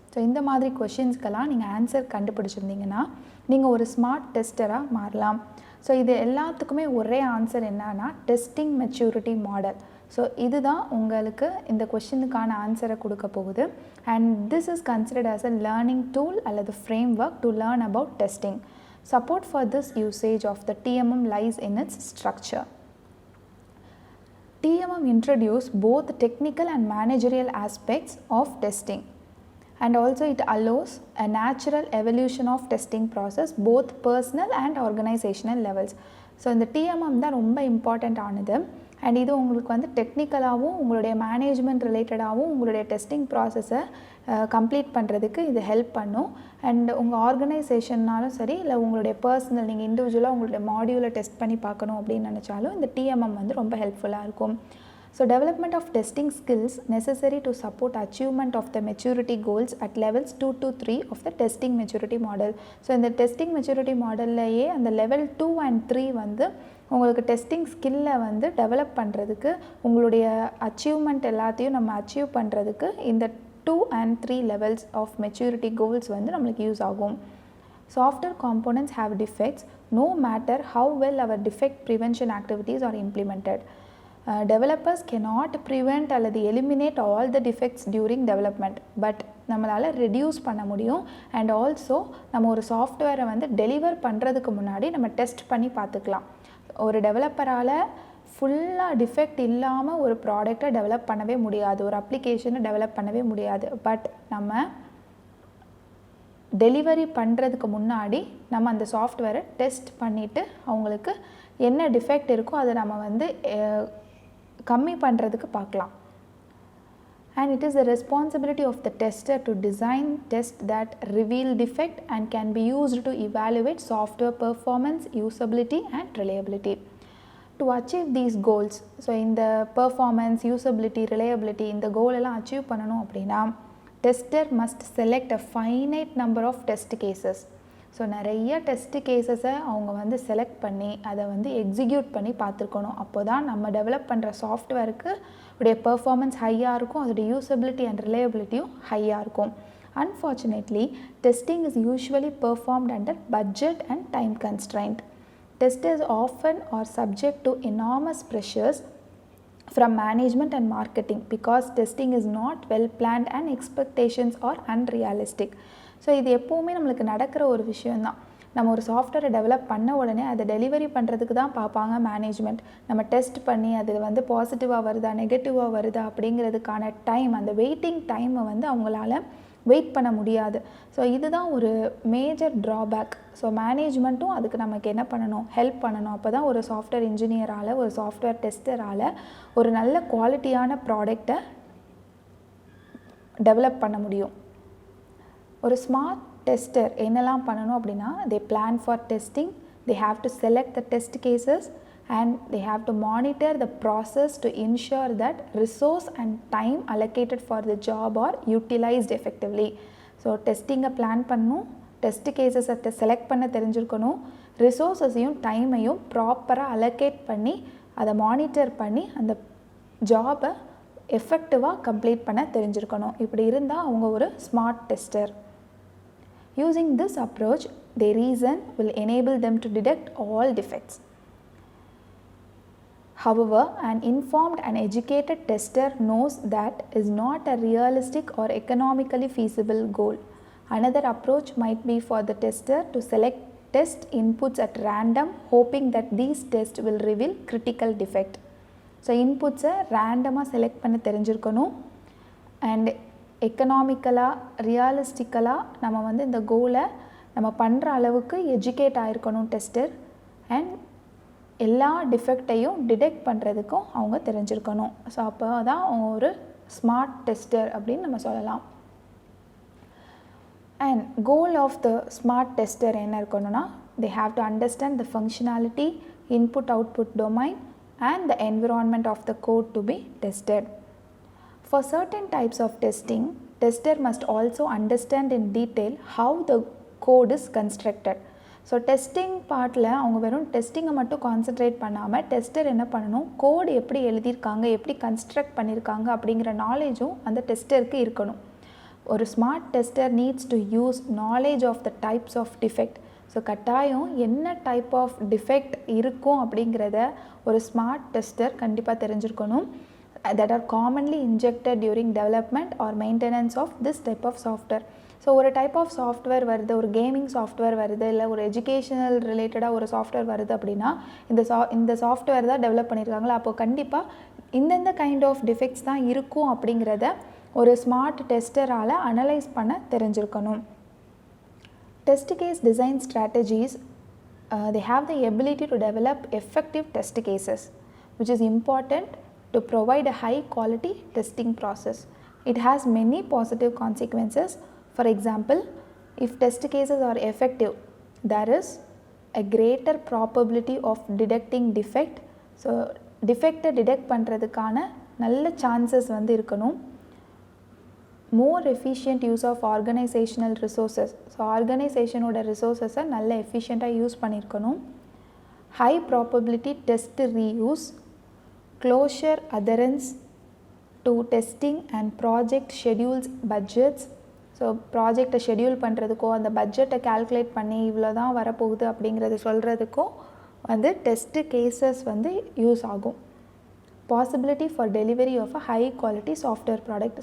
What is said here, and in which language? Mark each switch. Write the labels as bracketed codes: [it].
[ta] So இந்த மாதிரி கொஷின்ஸ்க்கெல்லாம் நீங்கள் ஆன்சர் கண்டுபிடிச்சிருந்தீங்கன்னா நீங்கள் ஒரு ஸ்மார்ட் டெஸ்டராக மாறலாம். ஸோ இது எல்லாத்துக்குமே ஒரே ஆன்சர் என்னன்னா டெஸ்டிங் மெச்சூரிட்டி மாடல். ஸோ இதுதான் உங்களுக்கு இந்த கொஷினுக்கான ஆன்சரை கொடுக்க போகுது. [en] and this is considered as a learning tool [ta] அல்லது [en] Framework to learn about testing. Support for this usage of the TMM lies in its structure. TMM introduces both technical and managerial aspects of testing, and also it allows a natural evolution of testing process both personal and organizational levels. [ta] So இந்த TMM தான் ரொம்ப important ஆனது. And இது உங்களுக்கு வந்து டெக்னிக்கலாகவும் உங்களுடைய management ரிலேட்டடாகவும் உங்களுடைய testing ப்ராசஸை கம்ப்ளீட் பண்ணுறதுக்கு இது ஹெல்ப் பண்ணும். அண்ட் உங்கள் ஆர்கனைசேஷன்னாலும் சரி இல்லை உங்களுடைய பர்சனல் நீங்கள் இண்டிவிஜுவலாக உங்களுடைய மாடியூலை டெஸ்ட் பண்ணி பார்க்கணும் அப்படின்னு நினச்சாலும் இந்த TMM வந்து ரொம்ப ஹெல்ப்ஃபுல்லாக இருக்கும். [en] So development of testing skills necessary to support achievement of the maturity goals at levels 2 to 3 of the testing maturity model. [ta] So இந்த testing maturity modelலையே அந்த level 2 and 3 வந்து உங்களுக்கு டெஸ்டிங் ஸ்கில்லை வந்து டெவலப் பண்ணுறதுக்கு உங்களுடைய அச்சீவ்மெண்ட் எல்லாத்தையும் நம்ம அச்சீவ் பண்ணுறதுக்கு இந்த [en] 2 and 3 levels of maturity goals [ta] வந்து நம்மளுக்கு யூஸ் ஆகும். [en] Software components have defects no matter how well our defect prevention activities are implemented. Developers cannot prevent [ta] அல்லது [en] eliminate all the defects during development, [ta] but நம்மளால் reduce பண்ண முடியும். And also நம்ம ஒரு சாஃப்ட்வேரை வந்து டெலிவர் பண்ணுறதுக்கு முன்னாடி நம்ம டெஸ்ட் பண்ணி பார்த்துக்கலாம். ஒரு டெவலப்பரால் ஃபுல்லாக டிஃபெக்ட் இல்லாமல் ஒரு ப்ராடக்டை டெவலப் பண்ணவே முடியாது, ஒரு அப்ளிகேஷனை டெவலப் பண்ணவே முடியாது. பட் நம்ம டெலிவரி பண்ணுறதுக்கு முன்னாடி நம்ம அந்த சாஃப்ட்வேரை டெஸ்ட் பண்ணிவிட்டு அவங்களுக்கு என்ன டிஃபெக்ட் இருக்கோ அதை நம்ம வந்து கம்மி பண்ணுறதுக்கு பார்க்கலாம். [en] And it is the responsibility of the tester to design tests that reveal defect and can be used to evaluate software performance, usability and reliability. To achieve these goals, so in the performance, usability, reliability, இந்த goal எல்லாம் achieve [ta] பண்ணணும் அப்படின்னா [en] tester must select a finite number of test cases. [ta] So நிறைய test கேசஸை அவங்க வந்து select பண்ணி அதை வந்து எக்ஸிக்யூட் பண்ணி பார்த்துருக்கணும். அப்போ தான் நம்ம டெவலப் பண்ணுற சாஃப்ட்வேருக்கு உடைய பெர்ஃபார்மன்ஸ் ஹையாக இருக்கும், அதோடைய யூசபிலிட்டி அண்ட் ரிலையபிலிட்டியும் ஹையாக இருக்கும். [en] Unfortunately testing is usually performed under budget and time constraint. Testers often are subject to enormous pressures from management and marketing because testing is not well planned and expectations are unrealistic. [ta] So இது எப்போவுமே நம்மளுக்கு நடக்கிற ஒரு விஷயந்தான். நம்ம ஒரு சாஃப்ட்வேரை develop பண்ண உடனே அதை டெலிவரி பண்ணுறதுக்கு தான் பார்ப்பாங்க மேனேஜ்மெண்ட். நம்ம டெஸ்ட் பண்ணி அது வந்து பாசிட்டிவாக வருதா நெகட்டிவாக வருதா அப்படிங்கிறதுக்கான டைம், அந்த வெயிட்டிங் டைமை வந்து அவங்களால வெயிட் பண்ண முடியாது. ஸோ இதுதான் ஒரு மேஜர் ட்ராபேக். ஸோ மேனேஜ்மெண்ட்டும் அதுக்கு நமக்கு என்ன பண்ணணும், ஹெல்ப் பண்ணணும். அப்போ தான் ஒரு சாஃப்ட்வேர் இன்ஜினியரால் ஒரு சாஃப்ட்வேர் டெஸ்டரால் ஒரு நல்ல குவாலிட்டியான ப்ராடக்டை டெவலப் பண்ண முடியும். ஒரு ஸ்மார்ட் டெஸ்டர் என்னெல்லாம் பண்ணணும் அப்படின்னா [en] they plan for testing, they have to select the test cases and they have to monitor the process to ensure that resource and time allocated for the job are utilized effectively. [ta] So டெஸ்டிங்கை plan பண்ணணும், test கேசஸை select பண்ண தெரிஞ்சிருக்கணும், ரிசோர்ஸஸையும் டைமையும் ப்ராப்பராக allocate பண்ணி அதை monitor பண்ணி அந்த ஜாபை எஃபெக்டிவாக கம்ப்ளீட் பண்ண தெரிஞ்சிருக்கணும். இப்படி இருந்தால் அவங்க ஒரு smart tester. [en] Using this approach, their reason will enable them to detect all defects. However, an informed and educated tester knows that is not a realistic or economically feasible goal. Another approach might be for the tester to select test inputs at random, hoping that these tests will reveal critical defect. [ta] So, inputs-ஐ ரேண்டமாக select பண்ண தெரிஞ்சிருக்கணும். And எக்கனாமிக்கலாக ரியலிஸ்டிக்கலாக நம்ம வந்து இந்த கோலை நம்ம பண்ணுற அளவுக்கு எஜுகேட் ஆகிருக்கணும் டெஸ்டர். அண்ட் எல்லா டிஃபெக்டையும் டிடெக்ட் பண்ணுறதுக்கும் அவங்க தெரிஞ்சிருக்கணும். ஸோ அப்போ தான் அவங்க ஒரு ஸ்மார்ட் டெஸ்டர் அப்படின்னு நம்ம சொல்லலாம். [en] and goal of the smart tester [ta] என்ன இருக்கணும்னா, [en] they have to understand the functionality, input output domain and the environment of the code to be tested. For certain types of testing, tester must also understand in detail how the code is constructed. [ta] So testing பார்ட்டில் அவங்க வெறும் டெஸ்டிங்கை மட்டும் concentrate பண்ணாமல் tester என்ன பண்ணணும், கோடு எப்படி எழுதியிருக்காங்க, எப்படி கன்ஸ்ட்ரக்ட் பண்ணியிருக்காங்க அப்படிங்கிற நாலேஜும் அந்த டெஸ்டருக்கு இருக்கணும். [en] ஒரு smart tester needs to use knowledge of the types of defect. [ta] So கட்டாயம் என்ன டைப் ஆஃப் டிஃபெக்ட் இருக்கும் அப்படிங்கிறத ஒரு ஸ்மார்ட் டெஸ்டர் கண்டிப்பாக தெரிஞ்சிருக்கணும். [en] that are commonly injected during development or maintenance of this type of software. [ta] So ஒரு type of software வருது, ஒரு கேமிங் சாஃப்ட்வேர் வருது, இல்லை ஒரு எஜுகேஷனல் ரிலேட்டடாக ஒரு சாஃப்ட்வேர் வருது அப்படின்னா இந்த சாஃப்ட்வேர் தான் டெவலப் பண்ணியிருக்காங்களா, அப்போது கண்டிப்பாக இந்தந்த கைண்ட் ஆஃப் டிஃபெக்ட்ஸ் தான் இருக்கும் அப்படிங்கிறத ஒரு ஸ்மார்ட் டெஸ்டரால் அனலைஸ் பண்ண தெரிஞ்சிருக்கணும். [en] Test case design strategies they have the ability to develop effective test cases, which is important to provide a high quality testing process. It has many positive consequences. For example, if test cases are effective, there is a greater probability of detecting defect. So defect detect [ta] பண்ணுறதுக்கான நல்ல chances வந்து இருக்கணும். [en] More efficient use of organizational resources. [ta] So ஆர்கனைசேஷனோட ரிசோர்ஸஸை நல்ல எஃபிஷியண்ட்டாக use பண்ணியிருக்கணும். [en] High probability test reuse, closure adherence to testing and project schedules, budgets. [ta] So ப்ராஜெக்டை schedule பண்ணுறதுக்கோ அந்த பட்ஜெட்டை கால்குலேட் பண்ணி இவ்வளோ தான் வரப்போகுது அப்படிங்கிறது சொல்கிறதுக்கோ வந்து டெஸ்ட்டு கேசஸ் வந்து யூஸ் ஆகும். [en] Possibility for delivery of a high quality software product.